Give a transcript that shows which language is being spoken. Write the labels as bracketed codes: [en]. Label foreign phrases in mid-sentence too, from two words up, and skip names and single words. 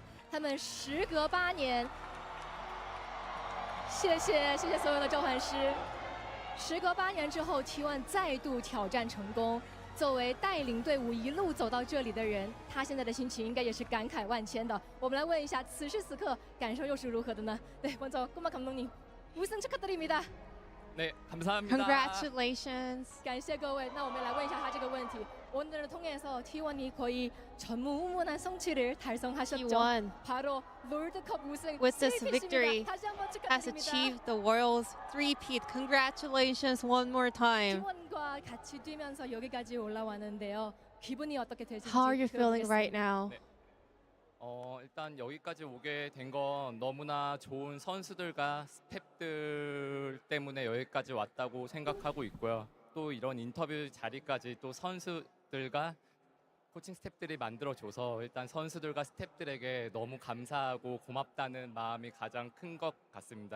[zh] 他们时隔8年，谢谢所有的召唤师。时隔8年之后 ，T1 再度挑战成功。作为带领队伍一路走到这里的人，他现在的心情应该也是感慨万千的。我们来问一下，此时此刻感受又是如何的呢？ [ko] 对，먼저 꼬마 감독님 우승 축하드립니다。 네, 감사합니다. [en] Congratulations。 [zh] 感谢各位。那我们来问一下他这个问题。 [ko] 오늘을 통해서 T1이 거의 전무후무한 성취를 달성하셨죠. T1 바로 롤드컵 우승. [en] with this victory [ko] 다시 한번 [en] has [ko] 축하드립니다. [en] achieved the world's three-peat. Congratulations one more time. [ko] T1과 같이 뛰면서 여기까지 올라왔는데요. 기분이 어떻게 되실지 [en] How are you feeling right now? [ko] 네. 일단 여기까지 오게 된 건 너무나 좋은 선수들과 스태프들 때문에 여기까지 왔다고 생각하고 있고요. 또 이런 인터뷰 자리까지 또 선수들과 코칭 스태프들이 만들어줘서 일단 선수들과 스태프들에게 너무 감사하고 고맙다는 마음이 가장 큰 것 같습니다.